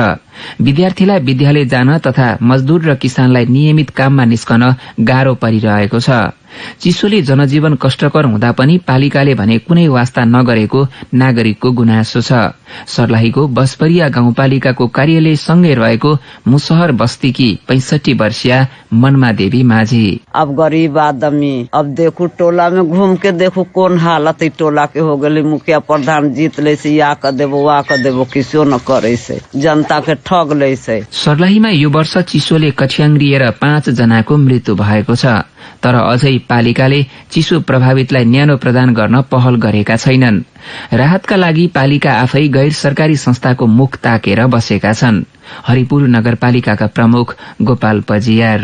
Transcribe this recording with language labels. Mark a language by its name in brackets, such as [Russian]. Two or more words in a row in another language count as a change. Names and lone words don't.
[Nepali] विद्यार्थीलाई विद्यालय जान तथा मजदूर र किसानलाई नियमित काममा निस्कन गाह्रो परिरहेको छ। चिसोले जनजीवन कष्टकर हुँदा पनि पालिकाले भने कुनै वास्ता नगरेको नागरिकको गुनासो छ। सर्लाहीको बसपरिया गाउँपालिकाको कार्यालय सँगै रहेको मुसहर बस्तीकी 65 वर्षीय मनमा देवी माझी [Maithili] अब गरीब आदमी, अब देखू टोला में घूम के देखू कौन हालत टोला के हो गई। मुखिया प्रधान जीत ले से या कर देबो वा कर देबो, किसो न करे से जनता के ठग ले से। [Nepali] सर्लाहीमा यो वर्ष चिसोले कठ्याङ्ग्रिएर 5 जनाको मृत्यु भएको छ। तर अझै पालिकाले चिसो प्रभावितलाई न्यानो प्रदान गर्न पहल गरेका छैनन्। राहतका लागि पालिका आफै गैर सरकारी संस्थाको मुख ताकेर बसेका छन्। हरिपुर नगरपालिकाका प्रमुख गोपाल पजियार